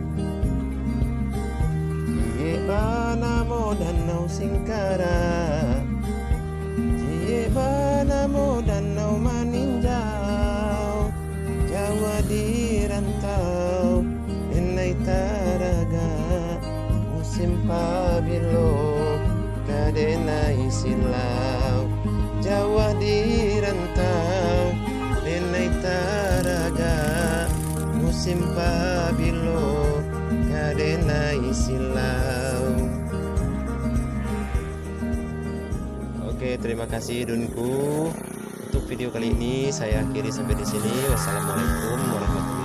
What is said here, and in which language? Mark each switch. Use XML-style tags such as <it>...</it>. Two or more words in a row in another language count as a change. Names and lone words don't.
<min>Cie banamo danau Singkara, cie banamo danau maninjau, Jawa di rantau enai taraga, musim pabilo kadenai silau. Jawa di rantau enai taraga, musim pabilo kadenai silau.</min> <id>Oke, terima kasih Dunku. Untuk video kali ini saya akhiri sampai di sini.</id> <ar>Wassalamualaikum warahmatullahi wabarakatuh.</ar>